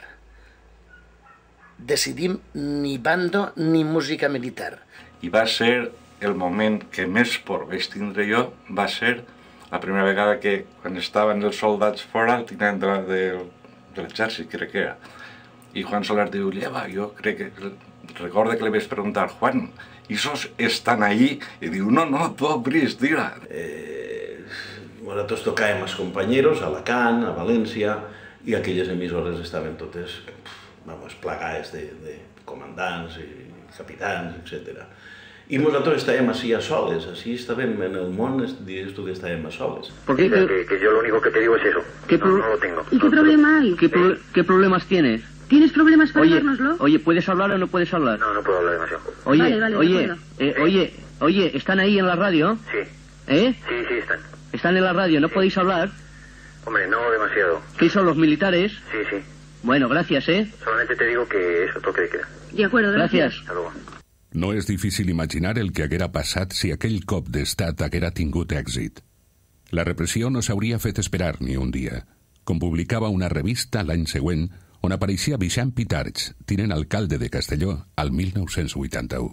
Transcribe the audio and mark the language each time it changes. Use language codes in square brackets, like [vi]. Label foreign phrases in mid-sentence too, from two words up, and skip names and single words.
[ca] Decidim ni bando ni música militar. I va ser el moment que més por vaig tindre jo, va ser la primera vegada que, quan estaven els soldats fora, el tinent de l'exèrcit, crec que era. I Juan Soler diu, lleva, jo crec que... Recorda que li vaig preguntar, [es] Juan, ¿esos están ahí? [ca] I diu, no, tu obris, tira. Nosaltres tocàvem als companyeros, a Alacant, a València, i aquelles emissores estaven totes plagades de comandants i capitans, etc. [es] Y nosotros estábamos así a soles, así estábamos en el mundo, dices tú que estábamos a soles. Porque que yo lo único que te digo es eso, no lo tengo. ¿Y qué problema hay? ¿Qué problemas tienes? ¿Tienes problemas para dárnoslo? Oye, ¿puedes hablar o no puedes hablar? No puedo hablar demasiado. Oye, ¿están ahí en la radio? Sí. Sí, están. ¿Están en la radio? ¿No podéis hablar? Hombre, no demasiado. ¿Qué son los militares? Sí. Bueno, gracias, Solamente te digo que eso toque de queda. De acuerdo, gracias. Hasta luego. [ca] No és difícil imaginar el que haguera passat si aquell cop d'estat haguera tingut èxit. La repressió no s'hauria fet esperar ni un dia, com publicava una revista l'any següent on apareixia Vicent Pitarch, tinent alcalde de Castelló, al 1981.